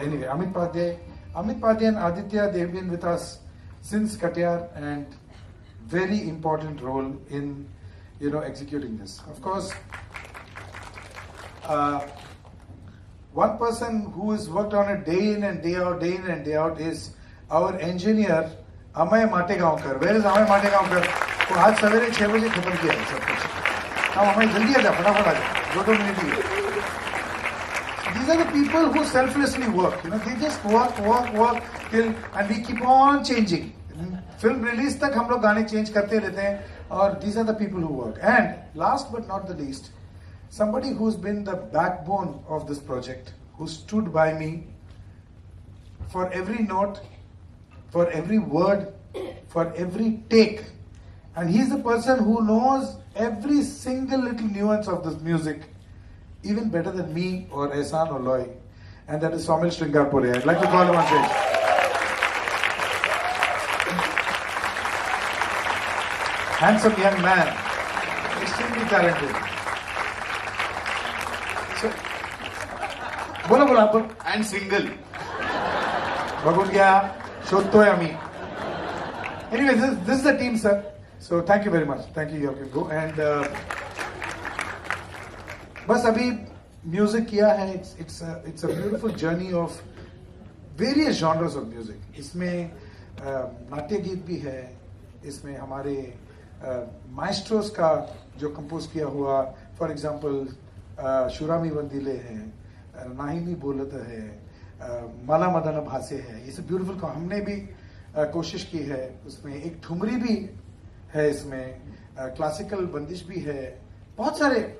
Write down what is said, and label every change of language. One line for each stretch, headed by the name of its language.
English: Anyway, Amit Padhyay and Aditya, they've been with us since Katyar, and very important role in, executing this. Of course, one person who has worked on it day in and day out is our engineer Amay Mategaonkar. Where is Amay Mategaonkar?
Hindi: वो आज सवेरे 6 बजे खत्म किया है सब कुछ. हम हमें जल्दी आ जाए, फटाफट आ जाए, 2 minute he.
English: These are the people who selflessly work. They just work till, and we keep on changing.
Hindi: Film release तक हम लोग गाने चेंज करते रहते हैं.
English: और these are the people who work. And last but not the least, somebody who's been the backbone of this project, who stood by me for every note, for every word, for every take. And he's the person who knows every single little nuance of this music, even better than me or Ehsan or Loy. And that is Somil Sringarpure. I'd like to call him on stage. Handsome young man, extremely talented.
Marathi: So, बोला.
English: And single.
Marathi: बघून घ्या, शोधतोय आम्ही.
English: Anyway, this is the team, sir. So thank you very much. Thank you. You can go. And
Hindi: बस अभी music किया है.
English: It's a beautiful journey of various genres of music.
Hindi: इसमें नाट्य गीत भी है. इसमें हमारे माइस्ट्रोस का जो कंपोज किया हुआ,
English: for example
Hindi: शुरामी वंदिले है, नाहिमी बोलत है, माला मदन भासे है. ये सब ब्यूटीफुल का हमने भी कोशिश की है. उसमें एक ठुमरी भी है, इसमें क्लासिकल बंदिश भी है, बहुत सारे.